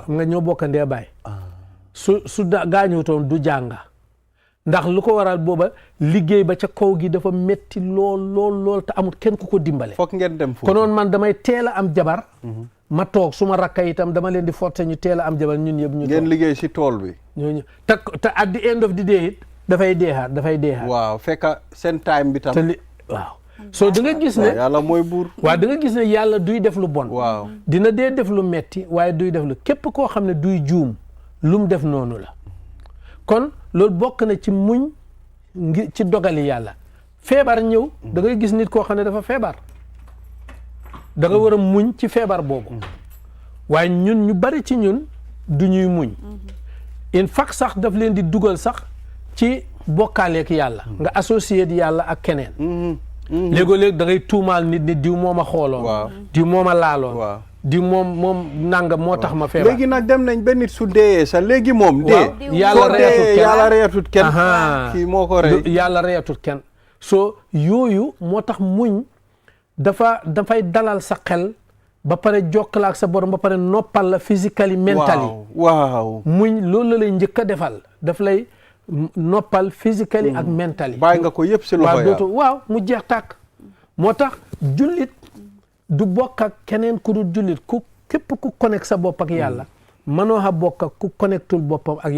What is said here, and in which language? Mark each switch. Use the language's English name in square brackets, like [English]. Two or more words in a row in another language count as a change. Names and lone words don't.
[Wolof] nga ñoo bokkandee baay su gaañutoon du jàng ndax lu ko waral booba liggéey ba ca kaw gi dafa metti lool te amul kenn ku ko dimbale fokk ngeen dem foofu konoon man damay teel a am jabar ma toog suma rakka itam dama leen di forcer ñu teel a am jabar ñun yëpp ñu toog ngeen liggéey si tool bi ñooñu te [English] at the end of the day [Wolof] it dafay deexaat waaw fekk seen time bi tam waaw so da nga gis ne yàlla mooy buur waaw da nga gis ne yàlla duy def lu bon waaw dina dee def lu metti waaye duy def lu képp koo xam ne duy juum lu mu def noonu la kon loolu bokk na ci muñ ngir ci dogali yàlla feebar ñëw da ngay gis nit koo xam ne dafa feebar da nga war a muñ ci feebar boobu waaye ñun ñu bari ci ñun du ñuy muñ [English] in fact [Wolof] sax daf leen di dugal sax ci bokkaaleek yàlla nga associé yàlla ak keneen léegoo-léeg da ngay tuumaal nit ni diw moo ma xooloon diw moo ma laaloon diw moom nangam moo tax ma feebar léegi nag dem nañ ba nit su dee sax léegi moom dee yàlla reyatut kenn kii moo ko rey yàlla reyatut kenn soo yooyu moo tax muñ dafay dalal sa xel ba pare jokkale ak sa borom ba pare noppal la [English] physically mentally [Wolof] waaw muñ loolu la lay njëkk a defal daf lay noppal physically ak mentally bàyyi nga ko yëpp si loxo waaw mu jeex tàkk moo tax jullit du bokk ak keneen ku dul jullit képp ku connect sa bopp ak yàlla mënoo xa bokk ak ku connectul boppam ak